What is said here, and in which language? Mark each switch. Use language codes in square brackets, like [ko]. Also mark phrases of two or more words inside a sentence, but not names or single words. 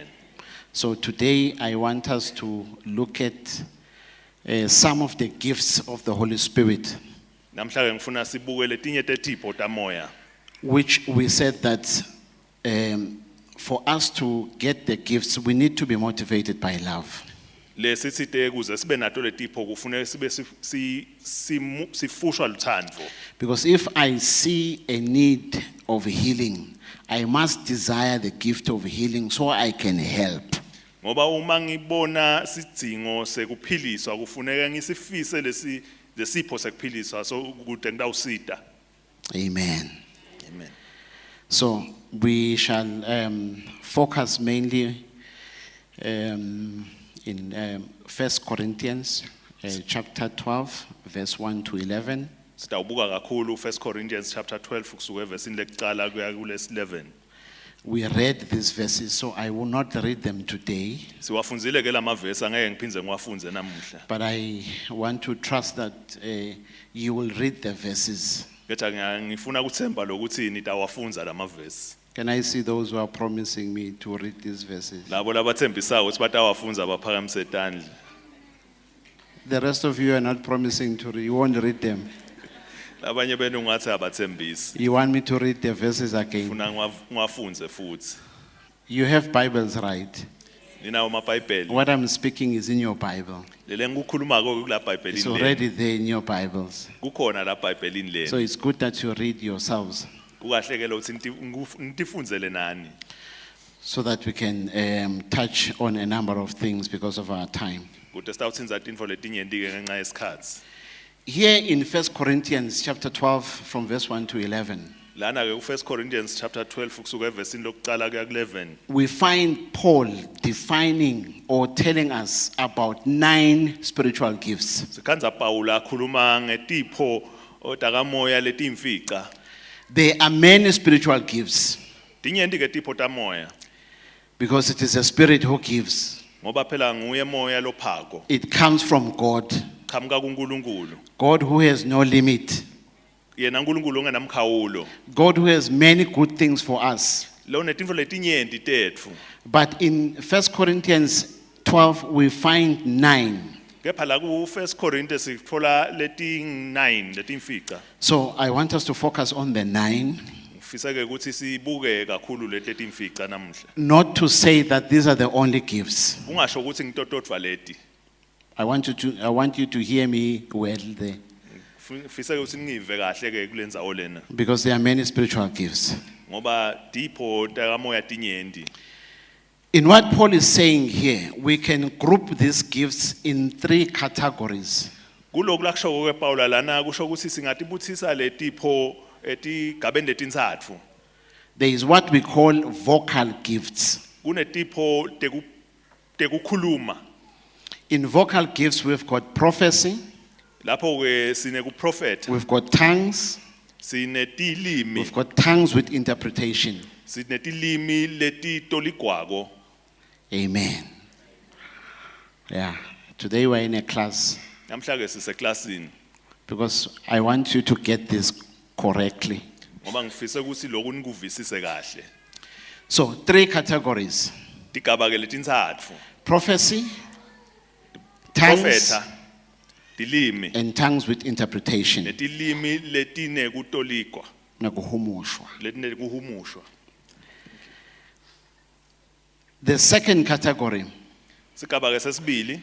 [en] So today I want us to look at some of the gifts of the Holy Spirit, [ss] Namhla ke ngifuna sibuke letinye tetipho tamoya. [en] which we said that for us to get the gifts, we need to be motivated by love. [ss] Lesitsite kuze sibe nato letipho kufanele sibe sifushwa luthando. [en] Because if I see a need of healing, I must desire the gift of healing so I can help. [ss] Ngoba uma ngibona sidingo sekuphiliswa kufuneka ngisifise lesipho sekuphiliswa so kude ngidawusida. Amen. Amen. [en] So we shall focus mainly in 1 Corinthians chapter 12, verse 1 to 11. [ss] Sitawubuka kakhulu 1 [en] Corinthians chapter [ss] 12 kusuka evesini lekucala kuya kulesi 11. [en] We read these verses, so I will not read them today, [ss] Siwafunzile ke lamavesi angeke ngiphindze ngiwafunze namuhla. [en] but I want to trust that you will read the verses. [ss] Kepha ngifuna kuthemba lokuthi nitawafunza lamavesi. [en] Can I see those who are promising me to read these verses? [ss] Labo labathembisayo ukuthi batawafunza baphakamise tandla. [en] The rest of you are not promising to read, you won't read them. [ss] Labanye benu ngathi abathembisi. [en] You want me to read the verses again? [ss] Funa ngiwafunze futhi. [en] You have Bibles, right? [ss] Ninawo amabhayibheli. [en] What I'm speaking is in your Bible. [ss] Lele ngikukhulumako kula [en] It's [ss] bhayibhelini le. [en] already there in your Bibles. [ss] Kukhona la bhayibhelini [en] So [ss] le. [en] it's good that you read yourselves [ss] Kukahle ke lo ukuthi nitifunzele nani. [en] so that we can touch on a number of things because of our time. [ss] Kude sitawutsinza tintfo letinyenti ke ngenxa yesikhatsi. [en] Here in 1 Corinthians chapter 12 from verse 1 to 11, [ss] Lana ke ku 1 [en] Corinthians chapter [ss] 12 kusuka evesini lokucala kuya ku11. [en] we find Paul defining or telling us about 9 spiritual gifts. [ss] Sikhanza Paula akhuluma ngetipho otakamoya letimfica. [en] There are many spiritual gifts [ss] Tinyenti ke tipho tamoya. [en] because it is a spirit who gives. [ss] Ngoba phela nguye moya lophako. [en] It comes from God, [ss] Qhamuka kuNkulunkulu. [en] God who has no limit, [ss] Yena uNkulunkulu ongenamkhawulo. [en] God who has many good things for us. [ss] Lo netintfo letinyenti tetfu. [en] But in 1 Corinthians 12, we find 9. [ss] Kepha la ku 1 Corinthians sithola leti9 letimfica. [en] So I want us to focus on the 9, [ss] Ngifisa ke ukuthi sibuke kakhulu letimfica namuhla. [en] not to say that these are the only gifts. [ss] Ungasho ukuthi ngitotodva leti. [en] I want you to hear me well there, [ss] Ngifisa ke ukuthi ngive kahle ke kulendzawo lena. [en] because there are many spiritual gifts. [ss] Ngoba tipho takamoya tinyenti. [en] In what Paul is saying here, we can group these gifts in 3 categories. [ss] Kuloko lakushoko kwePaula lana kusho ukuthi singatibuthisa letipho etigabeni letintsatfu. [en] There is what we call vocal gifts. [ss] Kunetipho tekukhuluma. [en] In vocal gifts, we've got prophecy, [ss] Lapho ke sine kuprofeta, [en] we've got tongues, [ss] sinetilimi, [en] we've got tongues with interpretation. [ss] sinetilimi letitoligwako. [en] Amen. Yeah. Today we're in a class [ss] Namhla ke siseklasini [en] because I want you to get this correctly. [ss] ngoba ngifisa ukuthi lokhu nikuvisise kahle. [en] So, 3 categories: [ss] Tigaba ke letintsatfu. [en] prophecy, tongues, [ss] Profeta, tilimi, [en] and tongues with interpretation. [ss] netilimi letine kutoligwa, Nakuhumushwa. letine kuhumushwa. [en] The second category [ss] Sigaba ke sesibili,